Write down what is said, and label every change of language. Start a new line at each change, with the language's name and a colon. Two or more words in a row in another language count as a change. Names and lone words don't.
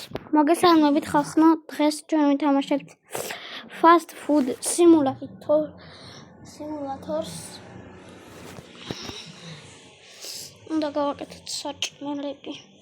Georgian: მოგესალმებით ხალხო, დღეს ჩვენ ვითამაშებთ
English: fast food simulators.
Georgian: უნდა გავაკეთოთ საჭმელები.